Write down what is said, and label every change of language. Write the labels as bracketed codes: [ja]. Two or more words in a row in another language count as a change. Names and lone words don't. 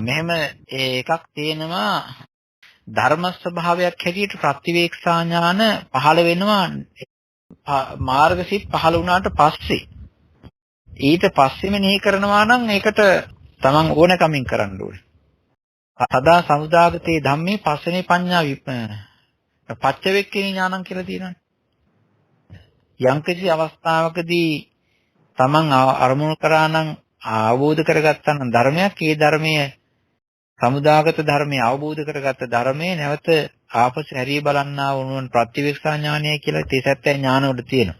[si] මෙහෙම එකක් තියෙනවා ධර්ම ස්වභාවයක් හැටියට ප්‍රතිවේක්ෂා ඥාන පහළ වෙනවා මාර්ගසිත පහළ වුණාට පස්සේ. ඊට පස්සේ මෙනෙහි කරනවා නම් ඒකට තමන් ඕනකමින් කරන්න ඕනේ. [pi] සදා සමුදාගතේ ධම්මේ පස්සනේ පඤ්ඤා පච්චවෙක්කිනී ඥානං [si] කියලා තියෙනවානේ. යම්කිසි අවස්ථාවකදී තමන් අරමුණු කරා නම් අවබෝධ කරගත්තා නම් ධර්මයක්, ඒ ධර්මයේ සමුදාගත ධර්මයේ අවබෝධ කරගත්ත ධර්මයේ නැවත ආපසු හැරී බලන්නා වුණොත් ප්‍රතිවික්ෂා ඥානය කියලා තේසත්ත්‍ය ඥාන වල තියෙනවා.